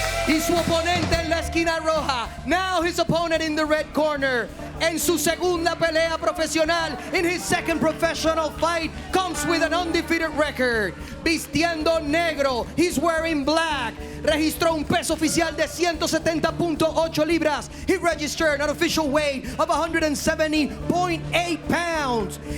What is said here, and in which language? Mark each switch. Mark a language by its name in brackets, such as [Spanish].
[Spanish] Y su oponente en la esquina roja. [English] Now his opponent in the red corner. En su segunda pelea profesional, in his second professional fight, comes with an undefeated record. Vistiendo negro, he's wearing black. [Spanish] Registró un peso oficial de 170.8 libras. [English] He registered an official weight of 170.8 pounds.